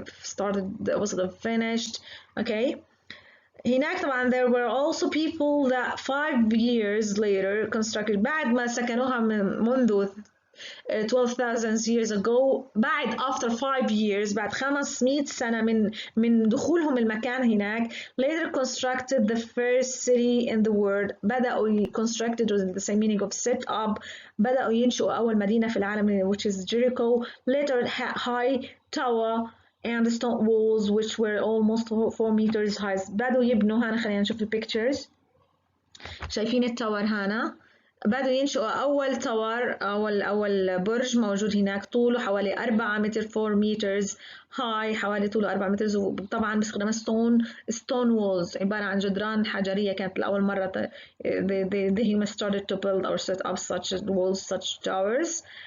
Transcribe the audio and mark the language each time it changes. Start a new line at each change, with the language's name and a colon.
English: Started the opposite of finished. Okay.
Arabic: هناك طبعا
English: there were also people that 5 years later constructed
Arabic: بعد ما سكنوها منذ
English: 12,000 years ago.
Arabic: بعد
English: after 5 years
Arabic: بعد 500 سنة من دخولهم المكان هناك
English: later constructed the first city in the world.
Arabic: بدأوا
English: constructed with the same meaning of set up.
Arabic: بدأوا ينشئوا أول مدينة في العالم
English: which is Jericho. Later high tower and the stone walls which were almost 4 meters high.
Arabic: بدأوا يبنوا هنا خلينا نشوف البيكتشرز. شايفين التاور هنا. بدأوا ينشئوا أول تاور أول برج موجود هناك طوله حوالي 4 متر
English: 4 meters high
Arabic: حوالي طوله 4 متر. وطبعا باستخدام
English: stone walls
Arabic: عبارة عن جدران حجرية. كانت لأول مرة
English: the humans started to build or set up such walls such towers.